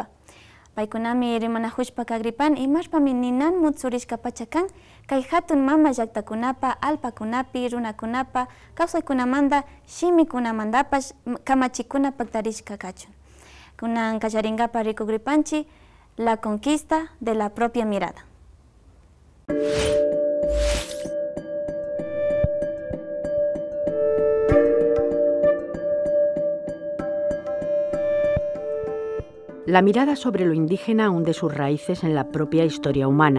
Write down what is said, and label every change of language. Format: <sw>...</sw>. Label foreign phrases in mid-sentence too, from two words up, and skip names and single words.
<qu>Paykunami rimanahushpa kagripan imashpami ninan mutsurishka pachakan kay hatun mama llaktakunapa alpakunapi runakunapa kawsaykunamanda shimikunamandapash kamachikuna paktarishka kachun. Kunan kallaringapa rikugripanchi</qu> <es>la conquista de la propia mirada. La mirada sobre lo indígena hunde sus raíces en la propia historia humana.</es>